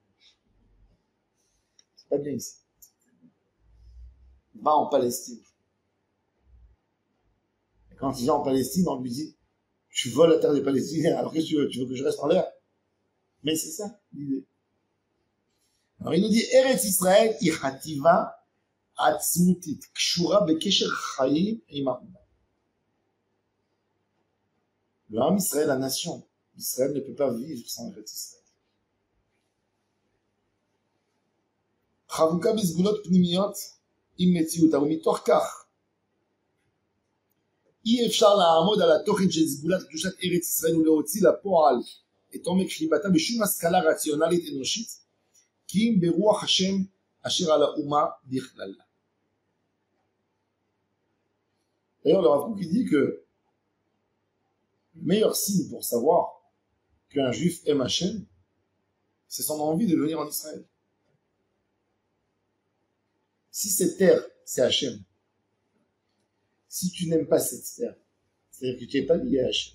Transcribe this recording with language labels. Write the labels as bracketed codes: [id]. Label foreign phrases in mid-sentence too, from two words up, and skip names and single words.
[fr] C'est pas bien ici. Va en Palestine. » Et quand il vient en Palestine, on lui dit « tu voles la terre des Palestiniens, alors qu'est-ce que tu veux? Tu veux que je reste en l'air ?» Mais c'est ça l'idée. Alors il nous dit « [he] ארץ ישראל, איכותית עצמותית, קשורה בקשר חיים עמם. [fr] » Le Ham Israël, la nation d'Israël, ne peut pas vivre sans Eretz Israël. [he] חבוקה בסגולות פנימיות עם מציאותה, ומתוך כך אי אפשר לעמוד על התוכן של סגולת קדושת ארץ ישראל ולהוציא לפועל את עומק חיבתה בשום השכלה רציונלית אנושית, כי אם ברוח השם אשר על האומה בכללה. [fr] D'ailleurs, le Rav Kook dit que le meilleur signe pour savoir qu'un juif aime Hachem, c'est son envie de venir en Israël. Si cette terre, c'est Hachem, si tu n'aimes pas cette terre, c'est-à-dire que tu n'es pas lié à Hachem.